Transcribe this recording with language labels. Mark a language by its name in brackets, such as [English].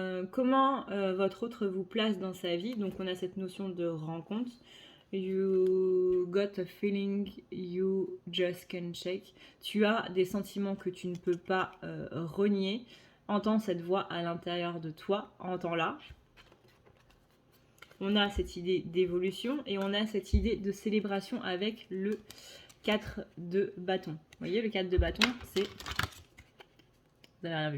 [French] Comment votre autre vous place dans sa vie? Donc on a cette notion de rencontre. [English] You got a feeling you just can't shake. [French] Tu as des sentiments que tu ne peux pas renier. Entends cette voix à l'intérieur de toi, entends-la. On a cette idée d'évolution et on a cette idée de célébration avec le 4 de bâton. Vous voyez, le 4 de bâton, c'est... Vous n'avez rien vu.